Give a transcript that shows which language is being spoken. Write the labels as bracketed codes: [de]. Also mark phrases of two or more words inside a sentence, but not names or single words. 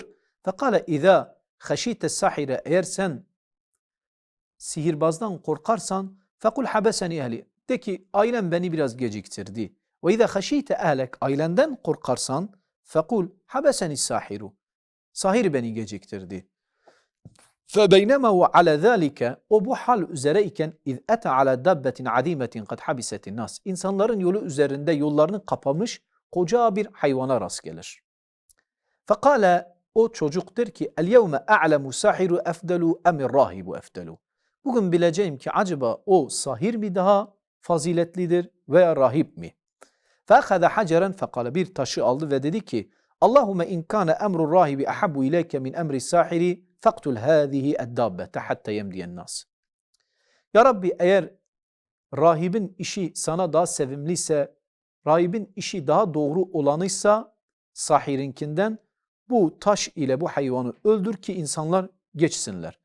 [ar] فقال إذا خشيت الساحر, [tr] eğer sen sihirbazdan korkarsan [ar] فقل حبسني أهلي. [tr] De ki ailem beni biraz geciktirdi. Ve [ar] إذا خشيت أهلك, [tr] ailenden korkarsan [ar] فقل حبسني الساحر. [tr] Sahir beni geciktirdi. [ar] فَبَيْنَمَا وَعَلَى ذَٰلِكَ [tr] O bu hal üzereyken [ar] اِذْ اَتَى عَلَى دَبَّةٍ عَد۪يمَةٍ قَدْ حَبِسَتِ النَّاسِ [tr] İnsanların yolu üzerinde yollarını kapamış koca bir hayvana rast gelir. فَقَالَ O çocuk der ki [ar] الْيَوْمَ أَعْلَمُ سَاحِرُ اَفْدَلُ اَمِ الرَّاهِبُ اَفْدَلُ [tr] Bugün bileceğim ki acaba o sahir mi daha faziletlidir veya rahip mi? [ar] فَأَخَذَ حَجَرًا فَقَالَ [tr] Bir taşı aldı ve dedi ki [ar] اللهم إن كان أمر الراهب أحب إليك من أمر الساحر فاقتل هذه الدابة حتى يمضي الناس. [tr] Ya Rabbi, eğer rahibin işi sana daha sevimliyse, rahibin işi daha doğru olanıysa sahirinkinden bu taş ile bu hayvanı öldür ki insanlar geçsinler.